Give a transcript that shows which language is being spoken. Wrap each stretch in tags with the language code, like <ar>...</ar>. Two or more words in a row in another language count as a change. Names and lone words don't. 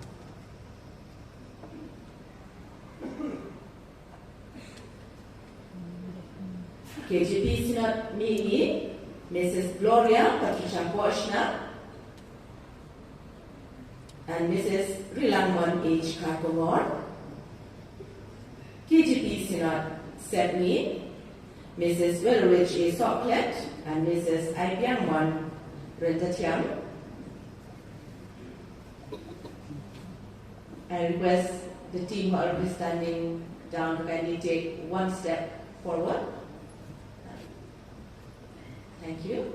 <en>KGP Sinat Mini, Mrs. Gloria Patricia Boschna and Mrs. Rilangman H. Kakomor. KGP Sinat Sepni, Mrs. Wellerich A. Soklet and Mrs. Aipiangwan Rentatiang. I request the team who are standing down to kindly take one step forward. Thank you.</en>